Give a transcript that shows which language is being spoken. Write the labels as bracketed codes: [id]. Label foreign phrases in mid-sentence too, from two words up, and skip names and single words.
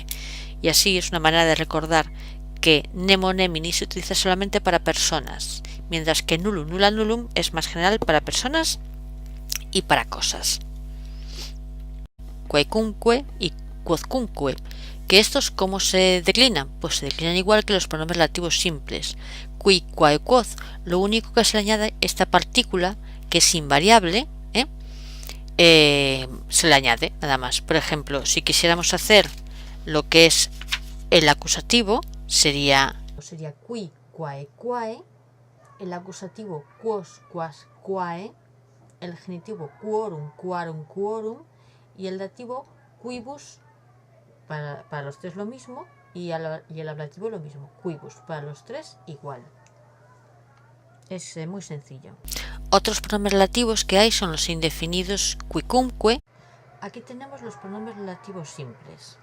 [es] Y así es una manera de recordar que [la] Nemo Nemini [es] se utiliza solamente para personas, mientras que [la] Nullum Nulla Nullum [es] es más general para personas y para cosas. Quaecunque y quodcunque, que estos ¿cómo se declinan? Pues se declinan igual que los pronombres relativos simples. [la] Qui, quae, quod, [es] lo único que se le añade esta partícula, que es invariable, se le añade nada más. Por ejemplo, si quisiéramos hacer lo que es el acusativo, sería [la] qui, quae, quae, [es] el acusativo [la] quos, quas, quae, [es] el genitivo [la] quorum, quarum, quorum, [es] y el dativo quibus, para los tres lo mismo, y el ablativo lo mismo, quibus, para los tres igual. Es muy sencillo. Otros pronombres relativos que hay son los indefinidos quicumque. Aquí tenemos los pronombres relativos simples.